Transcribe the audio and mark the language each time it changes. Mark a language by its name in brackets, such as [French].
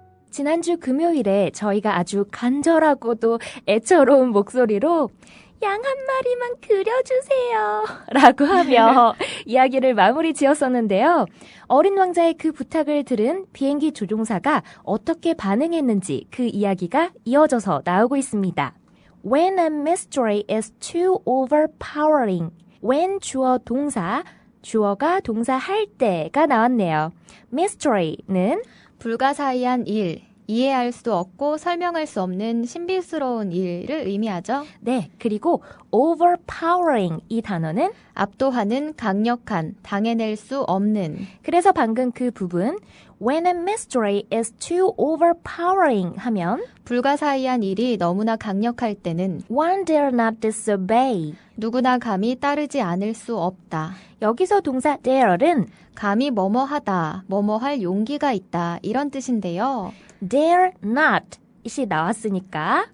[Korean] 지난주 금요일에 저희가 아주 간절하고도 애처로운 목소리로 양 한 마리만 그려주세요 라고 하며 이야기를 마무리 지었었는데요. 어린 왕자의 그 부탁을 들은 비행기 조종사가 어떻게 반응했는지 그 이야기가 이어져서 나오고 있습니다. [English] When a mystery is too overpowering. [Korean] when 주어 동사, 주어가 동사 할 때가 나왔네요. mystery는 불가사의한 일, 이해할 수 없고 설명할 수 없는 신비스러운 일을 의미하죠. 네, 그리고 overpowering 이 단어는 압도하는, 강력한, 당해낼 수 없는. 그래서 방금 그 부분 [English] when a mystery is too overpowering [Korean] 하면 불가사의한 일이 너무나 강력할 때는 [English] one dare not disobey. [Korean] 누구나 감히 따르지 않을 수 없다. 여기서 동사 dare는 감히 뭐뭐하다, 뭐뭐할 용기가 있다 이런 뜻인데요. [English] dare not [Korean] 이시 나왔으니까